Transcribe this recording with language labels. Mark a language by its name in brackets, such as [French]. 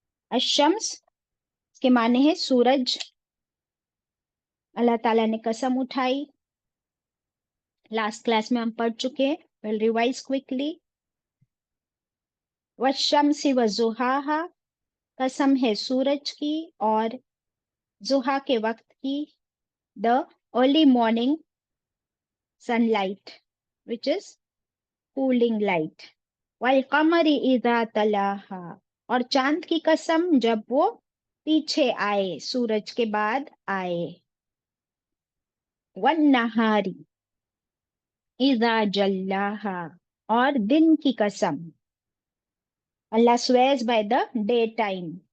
[Urdu] Ash-Shams اس کے معنی ہے سورج. اللہ تعالیٰ نے قسم اٹھائی. لاسٹ کلاس میں ہم پڑھ چکے. [English] we'll revise quickly. [Arabic] والشمس وضحاها، [Urdu] قسم ہے سورج کی اور ضحا کے وقت کی. [English] the early morning sunlight which is cooling light. [Arabic] والقمر اذا تلاها، [Urdu] اور چاند کی قسم جب وہ پیچھے آئے، سورج کے بعد آئے. [Arabic] والنہار اذا جلاها، [Urdu] اور دن کی قسم. [English] Allah swears by the day time.